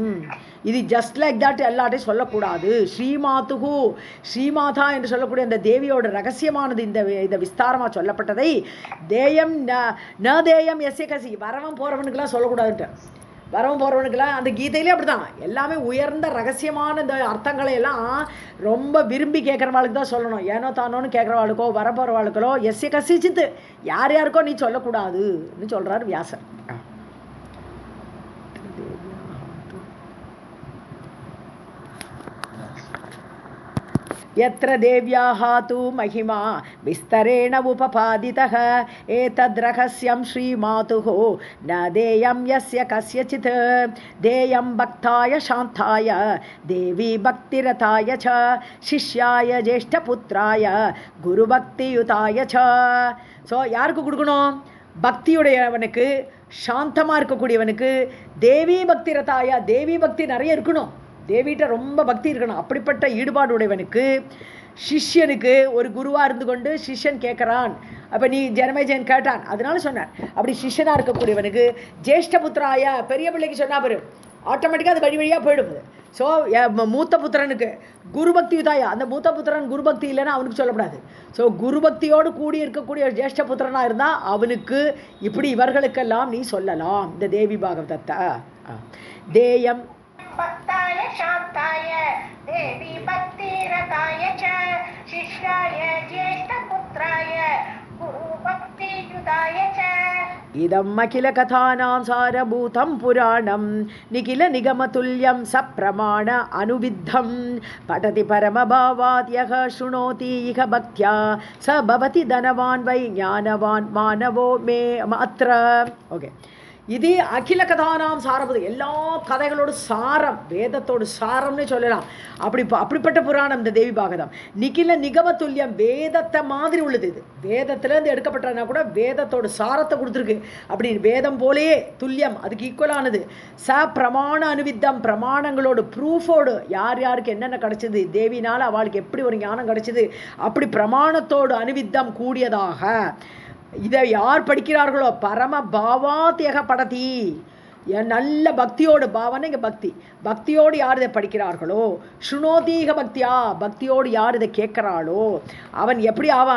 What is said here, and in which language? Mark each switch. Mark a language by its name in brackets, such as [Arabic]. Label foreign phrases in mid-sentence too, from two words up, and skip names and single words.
[Tamil] இது [English] just like that [Tamil] எல்லாட்டையும் சொல்லக்கூடாது. ஸ்ரீமாத்துகு ஸ்ரீமாதா என்று சொல்லக்கூடிய அந்த தேவியோட ரகசியமானது இந்த விஸ்தாரமாக சொல்லப்பட்டதை [Sanskrit] देयम् न देयम् यस्य कसि [Tamil] வரவன் போகிறவனுக்கெல்லாம் சொல்லக்கூடாதுன்ட்டு. வரவும் போகிறவனுக்கெல்லாம் அந்த கீதையிலே அப்படி தான் எல்லாமே உயர்ந்த ரகசியமான இந்த அர்த்தங்களை எல்லாம் ரொம்ப விரும்பி கேட்குறவாளுக்கு தான் சொல்லணும். ஏனோ தானோன்னு கேட்குறவாளுக்கோ வரப்போகிறவாளுக்களோ [Sanskrit] यस्य कसिच्चित्तु [Tamil] யார் யாருக்கோ நீ சொல்லக்கூடாதுன்னு சொல்கிறார் வியாசர். [Sanskrit] यत्र देव्याः तु महिमा विस्तरेण उपपादितः एतद् रहस्यं श्रीमातुः न देयं यस्य कस्यचित् देयं भक्ताय शान्ताय देवी भक्तिरताय च शिष्याय ज्येष्ठपुत्राय गुरुभक्तियुताय च. [Tamil] ஸோ யாருக்கு கொடுக்கணும்? பக்தியுடையவனுக்கு, சாந்தமாக இருக்கக்கூடியவனுக்கு, [Sanskrit] देवी भक्ति रताय [Tamil] தேவி பக்தி நிறைய இருக்கணும். தேவிகிட்ட ரொம்ப பக்தி இருக்கணும். அப்படிப்பட்ட ஈடுபாடு உடையவனுக்கு, சிஷ்யனுக்கு ஒரு குருவாக இருந்து கொண்டு சிஷ்யன் கேட்குறான். அப்போ நீ ஜனமேஜயன் கேட்டான் அதனால சொன்னார். அப்படி சிஷ்யனாக இருக்கக்கூடியவனுக்கு, ஜேஷ்டபுத்திராய பெரிய பிள்ளைக்கு சொன்னா பாரு ஆட்டோமேட்டிக்காக அது வழி வழியாக போயிடும். ஸோ மூத்த புத்திரனுக்கு [Sanskrit] गुरुभक्ति युताया [Tamil] அந்த மூத்த புத்திரன் குருபக்தி இல்லைன்னா அவனுக்கு சொல்லப்படாது. ஸோ குருபக்தியோடு கூடி இருக்கக்கூடிய ஜேஷ்ட புத்திரனாக இருந்தால் அவனுக்கு இப்படி இவர்களுக்கெல்லாம் நீ சொல்லலாம் இந்த தேவி பாகவதத்தை. தேயம் [Sanskrit] भक्ताय शान्ताय देवी भक्तिरताय च शिष्याय ज्येष्ठपुत्राय गुरुभक्तियुताय च. इदम् अखिलकथानां सारभूतं पुराणं निखिलनिगमतुल्यं सप्रमाण अनुविद्धं पठति परमभावात् यः शृणोति इह भक्त्या स भवति धनवान् वै ज्ञानवान् मानवो मे अत्र. ओके, [Tamil] இது [Sanskrit] अखिल कथानाम् सारभूतम् [Tamil] எல்லா கதைகளோட சாரம், வேதத்தோட சாரம்னு சொல்லலாம். அப்படிப்பட்ட புராணம் இந்த தேவி பாகவதம். [Sanskrit] निखिल निगम तुल्यम् [Tamil] வேதத்தை மாதிரி உள்ளது. இது வேதத்திலேருந்து எடுக்கப்பட்டனா கூட வேதத்தோட சாரத்தை கொடுத்துருக்கு. அப்படி வேதம் போலேயே துல்லியம் அதுக்கு ஈக்குவலானது. [Sanskrit] स प्रमाण अनुविद्धम् [Tamil] பிரமாணங்களோட ப்ரூஃபோடு யார் யாருக்கு என்னென்ன கிடைச்சது, தேவினால் அவளுக்கு எப்படி ஒரு ஞானம் கிடைச்சது, அப்படி பிரமாணத்தோடு அனுவித்தம் கூடியதாக இதை யார் படிக்கிறார்களோ [Sanskrit] परम भावात्यक पठति [Tamil] நல்ல பக்தியோடு, பாவனை இங்கே பக்தி, பக்தியோடு யார் இதை படிக்கிறார்களோ, [Sanskrit] शृणोतीह भक्त्या [Tamil] பக்தியோடு யார் இதை கேட்குறாளோ அவன் எப்படி ஆவான்?